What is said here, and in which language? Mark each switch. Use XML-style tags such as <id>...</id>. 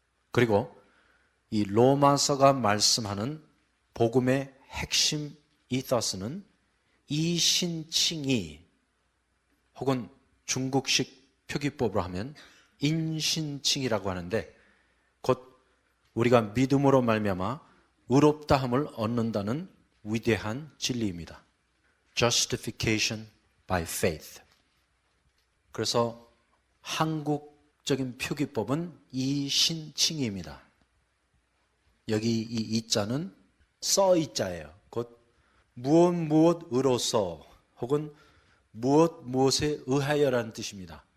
<ko>그리고 이 로마서가 말씀하는 복음의 핵심 이사스는 이신칭의, 혹은 중국식 표기법으로 하면 인신칭이라고 하는데, 곧 우리가 믿음으로 말미암아 의롭다함을 얻는다는 위대한 진리입니다.</ko> <en>Justification by faith.</en> <ko>그래서 한국적인 표기법은 이신칭의입니다. 여기 이 이자는 써이자예요. 곧 무엇으로서 혹은 무엇에 의하여라는 뜻입니다.</ko>